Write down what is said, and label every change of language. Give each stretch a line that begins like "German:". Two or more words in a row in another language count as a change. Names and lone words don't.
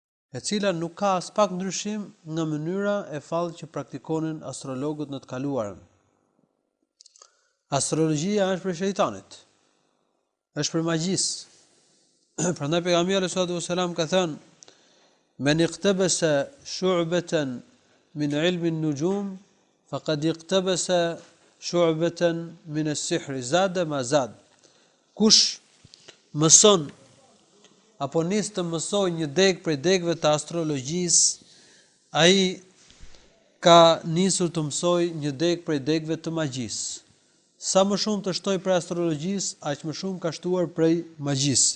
Albanian: e cila nuk ka as pak ndryshim nga mënyra e fallë që praktikonin astrologët në të kaluarën. Astrologjia është për shejtanit, është për magjisë. Prandaj pejgamberi
Arabic: صلى الله عليه وسلم
Albanian: ka thënë:
Arabic: "من اقتبس شعبة من علم النجوم فقد اقتبس شعبة من السحر زاد ما زاد."
Albanian: Kush mëson apo nis të mësoj një deg prej degëve të astrologjisë, ai ka nisur të mësoj një deg prej degëve të magjisë. Sa më shumë të shtoj për astrologjisë, aq më shumë ka shtuar prej magjisë.